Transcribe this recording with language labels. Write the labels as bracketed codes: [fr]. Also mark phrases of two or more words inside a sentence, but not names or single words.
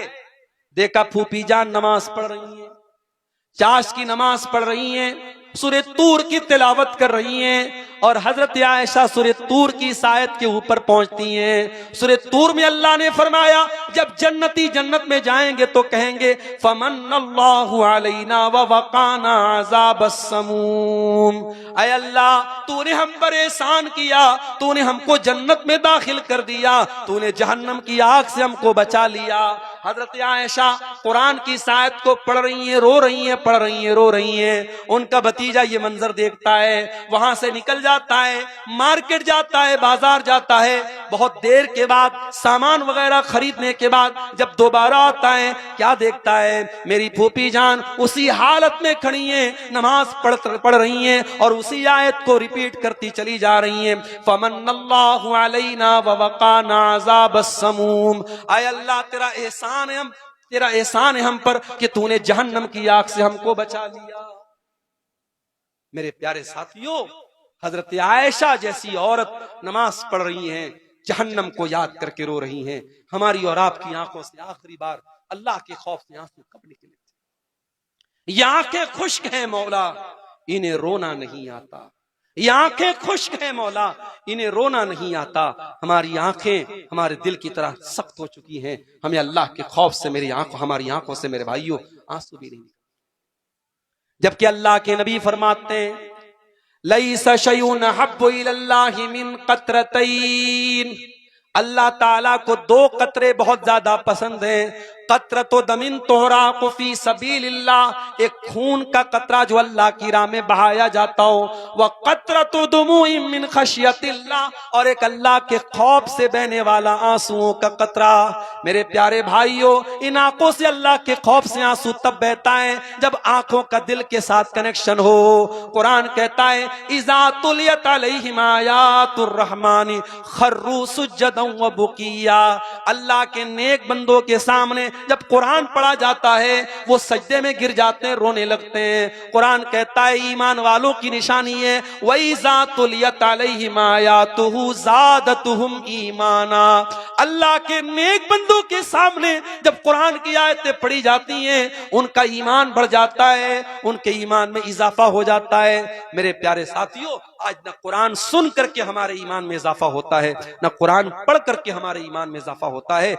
[hi] देखा फूफी जान नमाज पढ़ रही है, चाश्त की नमाज पढ़ रही हैं, सूरह तूर की तिलावत कर रही हैं, और हजरत आयशा सूरह तूर की इस आयत के ऊपर पहुंचती हैं। सूरह तूर में अल्लाह ने फरमाया, जब जन्नती जन्नत में जाएंगे तो कहेंगे, [ar] فمن الله علينا ووقانا عذاب السموم. [hi] ऐ अल्लाह, तूने हम पर एहसान किया, तूने हमको जन्नत में दाखिल कर दिया, तूने जहन्नम की आग से हमको बचा लिया। हजरत आयशा कुरान की इस आयत को पढ़ रही हैं, रो रही हैं, पढ़ रही हैं, रो रही हैं। उनका भतीजा ये मंजर देखता है, वहां से निकल जाता है, मार्केट जाता है, बाजार जाता है। बहुत देर के बाद सामान वगैरह खरीदने के बाद जब दोबारा आता है, क्या देखता है? मेरी फूफी जान उसी हालत में खड़ी हैं, नमाज पढ़ रही हैं, और उसी आयत को रिपीट करती चली जा रही हैं, [ar] فمن الله علينا ووقانا عذاب السموم. [hi] ऐ अल्लाह, तेरा एहसान है हम पर कि तूने जहन्नम की आग से हमको बचा लिया। मेरे प्यारे साथियों, हजरत आयशा जैसी औरत नमाज पढ़ रही हैं, जहन्नम को याद करके रो रही हैं। हमारी और आपकी आंखों से आखिरी बार अल्लाह के खौफ से आंसू कब निकले थे? ये आंखें खुश्क हैं मौला, इन्हें रोना नहीं आता। ये आंखें खुश्क हैं मौला, इन्हें रोना नहीं आता। हमारी आंखें हमारे दिल की तरह सख्त हो चुकी हैं। हमें अल्लाह के खौफ से हमारी आंखों से मेरे भाइयों आंसू भी नहीं। जबकि अल्लाह के नबी फरमाते हैं, [ar] ليس شيء أحب إلى الله من قطرتين. [hi] अल्लाह ताला को 2 कतरे बहुत ज्यादा पसंद हैं। [ar] قطرة دم تهراق في سبيل الله, [hi] एक खून का कतरा जो अल्लाह की राह में बहाया जाता हो, [ar] وقطرة دموع من خشية الله, [hi] और एक अल्लाह के खौफ से बहने वाला आंसुओं का कतरा। मेरे प्यारे भाइयों, इन आंखों से अल्लाह के खौफ से आंसू तब बहता है जब आंखों का दिल के साथ कनेक्शन हो। कुरान कहता है, [ar] إذا تتلى عليهم آيات الرحمن خروا سجدا وبكيا. [hi] अल्लाह के नेक बंदों के सामने जब कुरान पढ़ा जाता है, वो सजदे में गिर जाते हैं, रोने लगते हैं। कुरान कहता है, ईमान वालों की निशानी है, [ar] وإذا تليت عليهم آياته زادتهم إيمانا. [hi] अल्लाह के नेक बंदों के सामने जब कुरान की आयतें पढ़ी जाती हैं, उनका ईमान बढ़ जाता है, उनके ईमान में इजाफा हो जाता है। मेरे प्यारे साथियों, आज न कुरान सुन करके हमारे ईमान में इजाफा होता है, न कुरान पढ़ करके हमारे ईमान में इजाफा होता है।